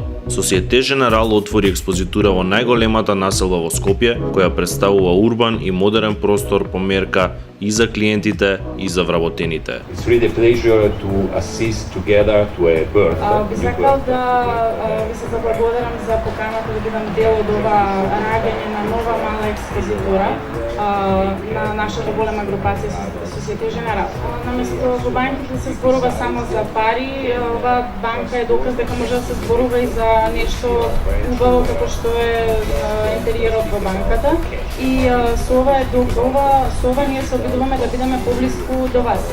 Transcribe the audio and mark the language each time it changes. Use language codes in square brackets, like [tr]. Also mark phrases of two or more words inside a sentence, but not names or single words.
[mk] Societe Generale отвори експозитура во најголемата населба во Скопје, која представува урбан и модерен простор померка и за клиентите и за вработените. [en] It's really a pleasure to assist together to a birth. [mk] Би сакал да ви се заблагодарам за поканата да бидам дел од ова раѓање на нова мала експозитура на нашата голема групација Societe Generale. Наместо во банките се зборува само за пари, ова банка е доказ дека може да се зборува и за нешто убаво како што е интериерот во банката и со ова ние се обидуваме да бидеме поблиску до вас.